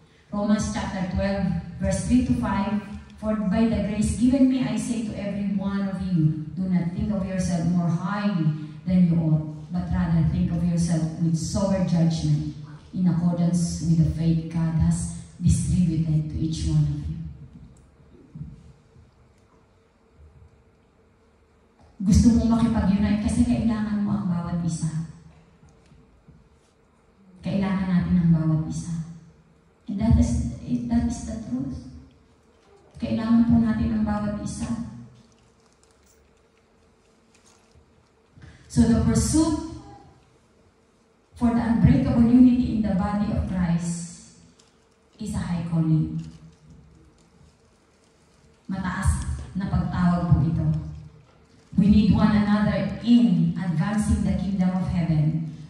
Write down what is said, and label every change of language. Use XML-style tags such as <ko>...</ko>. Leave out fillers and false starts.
<en>Romans chapter 12, verse 3 to 5, for by the grace given me, I say to every one of you, do not think of yourself more highly than you ought, but rather think of yourself with sober judgment, in accordance with the faith God has distributed to each one of you.</en> <tl>Gusto mong makipag-unite kasi kailangan mo ang bawat isa. Kailangan natin ang bawat isa.</tl> <en>And that is the truth.</en> <tl>Kailangan po natin ang bawat isa.</tl> <en>So the pursuit for the unbreakable unity in the body of Christ is a high calling.</en> <tl>Mataas na pagtawag po ito.</tl> <en>We need one another in advancing the kingdom of heaven.</en>